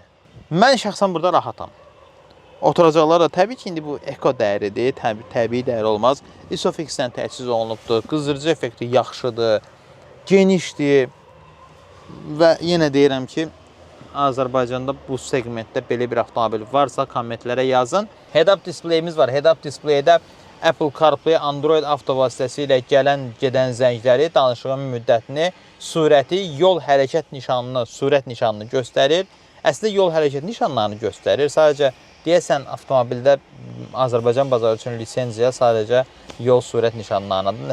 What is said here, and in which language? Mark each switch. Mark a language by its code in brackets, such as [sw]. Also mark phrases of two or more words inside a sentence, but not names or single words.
[az] Mən şəxsən burada rahatam. Oturacaqlar da təbii ki, indi bu eko dəyəridir, təbii dəyər olmaz. ISOFIX-dən təchiz olunubdur, qızdırıcı effekti yaxşıdır, genişdir və yenə deyirəm ki, Azərbaycanda bu segmentdə belə bir avtomobil varsa kommentlərə yazın. Head-up displeyimiz var. Head-up displeydə Apple CarPlay, Android Auto vasitəsilə gələn, gedən zəngləri, danışığın müddətini, sürəti, yol hərəkət nişanını, sürət nişanını göstərir. Əslində yol hərəkət nişanlarını göstərir. Sadəcə deyəsən avtomobildə Azərbaycan bazarı üçün lisenziya sadəcə yol sürət nişanlarındadır.